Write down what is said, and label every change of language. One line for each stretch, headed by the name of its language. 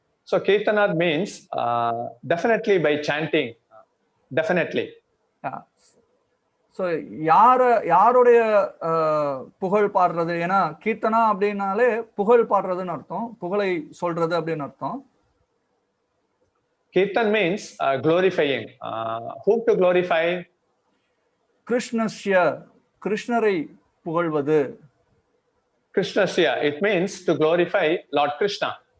English: So Kirtanat means definitely by chanting, definitely. Yeah.
Tamil: So யாருடைய புகழ் பாடுறது? ஏன்னா கீர்த்தனா அப்படின்னாலே புகழ் பாடுறதுன்னு அர்த்தம், புகழை சொல்றது அப்படின்னு அர்த்தம்.
English: Kirtan means glorifying. Whom to glorify?
Tamil: கிருஷ்ணஸ்ய, கிருஷ்ணரை புகழ்வது.
English: Krishnasya, it means to glorify Lord Krishna.